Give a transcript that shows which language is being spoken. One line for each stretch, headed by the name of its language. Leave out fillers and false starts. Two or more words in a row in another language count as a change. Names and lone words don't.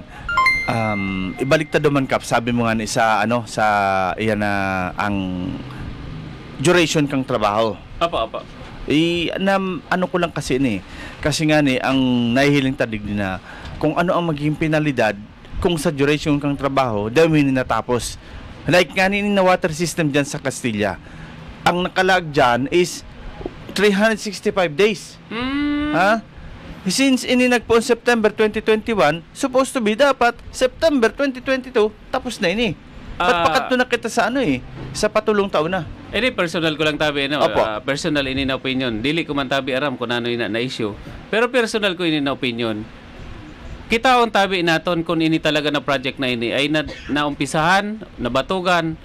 Bikol: Ibaliktad naman kap, sabi mo nga ni sa iyan na ang duration kang trabaho. Apa. Ano ko lang kasi ni. Kasi nga ni ang nahihiling tadig na kung ano ang magiging penalidad kung sa duration kang trabaho, dahil natapos. Like nga ni na water system dyan sa Castilla. Ang nakalag dyan is 365 days. Ha? Since ini nagpo September 2021,
English: supposed to be
Bikol: dapat September 2022 tapos na ini. Ba't pakat na kita sa sa patulong taon na. Personal ko lang tabi personal ini na opinion. Dili ko man tabi aram kung ano ina na issue. Pero personal ko ini na opinion. Kita on tabi naton kung ini talaga na project na ini ay naumpisahan, nabatugan.